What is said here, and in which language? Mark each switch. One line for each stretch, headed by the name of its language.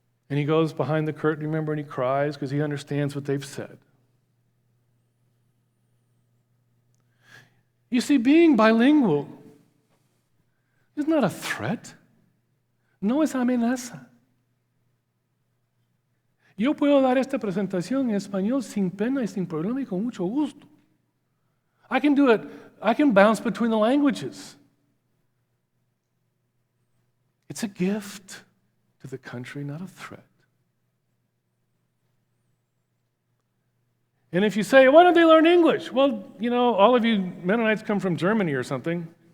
English: And he goes behind the curtain, remember, and he cries because he understands what they've said. You see, being bilingual is not a threat.
Spanish: No es amenaza. Yo puedo dar esta presentación en español sin pena y sin problema y con mucho gusto.
English: I can do it. I can bounce between the languages. It's a gift to the country, not a threat. And if you say, why don't they learn English? Well, all of you Mennonites come from Germany or something.